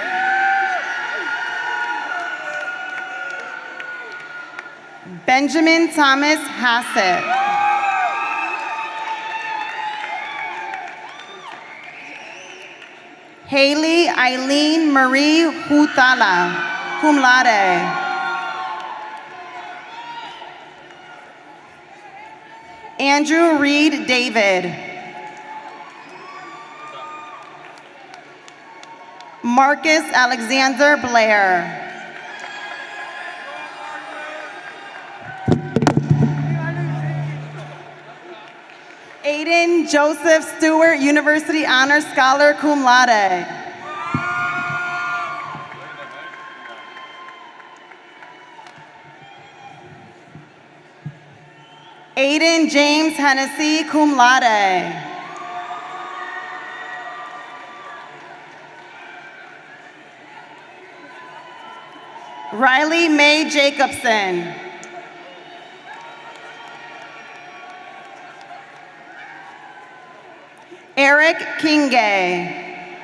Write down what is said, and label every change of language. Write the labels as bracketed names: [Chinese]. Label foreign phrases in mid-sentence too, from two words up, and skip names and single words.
[English] Benjamin Thomas Hassett. Haley Eileen Marie Hutala, [Latin] cum laude. [English] Andrew Reed David. Marcus Alexander Blair. Aiden Joseph Stewart, University Honor Scholar, [Latin] cum laude. [English] Aiden James Hennessy, [Latin] cum laude. [English] Riley Mae Jacobson. Eric Kingay.